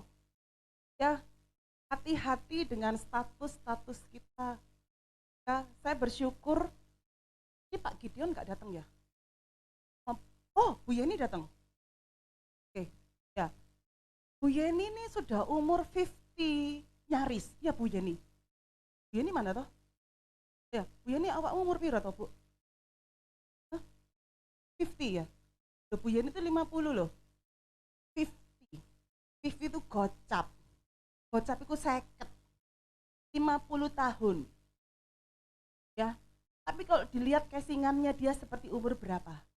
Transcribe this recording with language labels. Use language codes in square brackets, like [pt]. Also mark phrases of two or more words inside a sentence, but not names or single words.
[id] Ya, hati-hati dengan status-status kita. Ya, saya bersyukur. Ini Pak Gideon nggak datang ya? Oh, Bu Yeni datang. Oke, ya. Bu Yeni ini sudah umur 50 nyaris. Ya Bu Yeni. Bu Yeni mana toh? Ya, Bu Yeni [jv] awak umur piro toh, [id] Bu? 50 ya? Bu Yeni itu 50 loh. 50. 50 itu gocap. Gocap itu 50. 50 tahun. Ya. Tapi kalau dilihat casingannya dia seperti umur berapa?